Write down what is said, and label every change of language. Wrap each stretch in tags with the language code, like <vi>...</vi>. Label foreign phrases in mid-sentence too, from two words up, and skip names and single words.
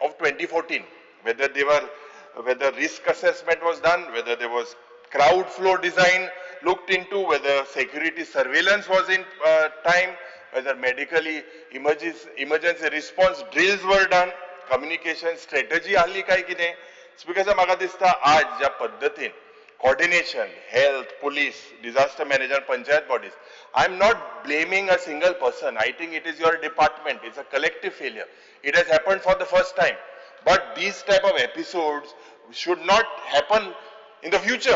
<en>of 2014, whether risk assessment was done, whether there was crowd flow design looked into, whether security surveillance was in time, whether medically emergency response drills were done, communication strategy</en> <kok>आसली काय की नाही.</kok> <en>Speaker sir,</en> <kok>म्हाका दिसता आज ज्या पद्धतीन</kok> <en>coordination, health, police, disaster management, panchayat bodies. I am not blaming a single person. I think it is your department. It's a collective failure. It has happened for the first time. But these type of episodes should not happen in the future.</en>